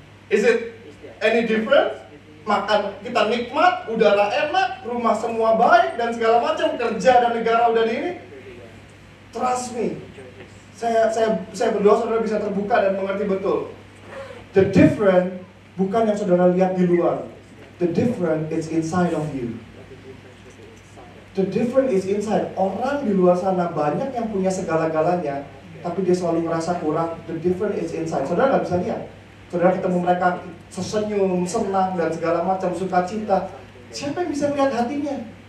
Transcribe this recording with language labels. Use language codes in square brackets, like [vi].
[en] Is it any different? [id] Makan kita nikmat, udara enak, rumah semua baik dan segala macam, kerja dan negara udah di ini. [en] Trust me. [id] Saya berdoa saudara bisa terbuka dan mengerti betul. [en] The different [id] bukan yang saudara lihat di luar. [en] The different is inside of you. The different is inside. [id] Orang di luar sana banyak yang punya segala-galanya, tapi dia selalu ngerasa kurang. [en] The different is inside. [id] Saudara nggak bisa lihat. Saudara ketemu mereka sesenyum, senang dan segala macam sukacita. Siapa yang bisa lihat hatinya?